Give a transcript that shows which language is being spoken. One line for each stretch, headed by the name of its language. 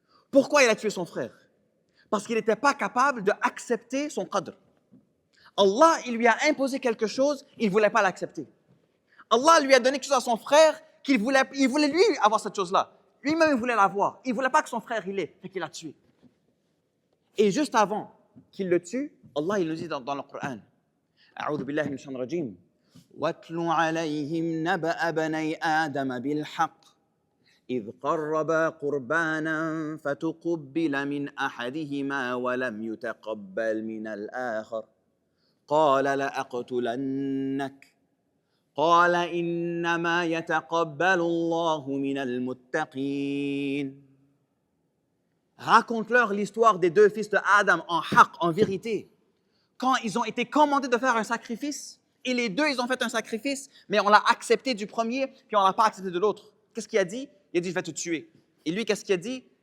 French: Pourquoi il a tué son frère? Parce qu'il n'était pas capable d'accepter son qadr. Allah, il lui a imposé quelque chose, il ne voulait pas l'accepter. Allah lui a donné quelque chose à son frère il voulait lui avoir cette chose-là. Lui-même, il voulait l'avoir. Il ne voulait pas que son frère il l'ait, fait qu'il l'a tué. Et juste avant qu'il le tue, Allah, il nous dit dans le Coran,
Arabic: أعوذ بالله من الشيطان الرجيم واتل عليهم نبأ بني آدم بالحق إذ قربا قربانا فتقبل من أحدهما ولم يتقبل من الآخر قال لأقتلنك قال إنما يتقبل الله من المتقين.
French: Raconte-leur l'histoire des deux fils de Adam en haq, en vérité. Quand ils ont été commandés de faire un sacrifice, et les deux, ils ont fait un sacrifice, mais on l'a accepté du premier, puis on ne l'a pas accepté de l'autre. Qu'est-ce qu'il a dit? Il a dit, je vais te tuer. Et lui, qu'est-ce qu'il a dit?